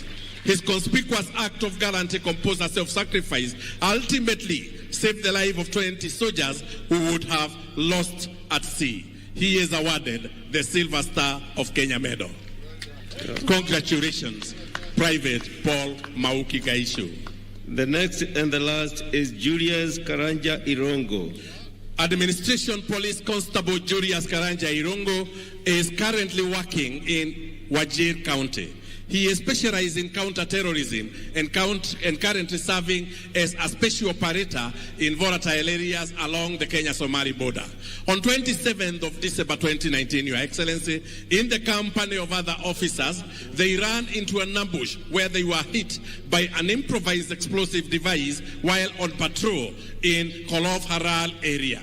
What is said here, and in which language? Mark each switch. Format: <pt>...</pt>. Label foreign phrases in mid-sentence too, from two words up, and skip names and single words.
<en>His conspicuous act of gallantry composed a self-sacrifice ultimately saved the life of 20 soldiers who would have lost at sea. He is awarded the Silver Star of Kenya medal. Congratulations, Private Paul Mauki Gaishu. The next and the last is Julius Karanja Irongo. Administration Police Constable Julius Karanja Irongo is currently working in Wajir County. He is specialized in counter-terrorism and currently serving as a special operator in volatile areas along the Kenya-Somali border. On 27th of December 2019, Your Excellency, in the company of other officers, they ran into an ambush where they were hit by an improvised explosive device while on patrol in Kolof Haral area.</en>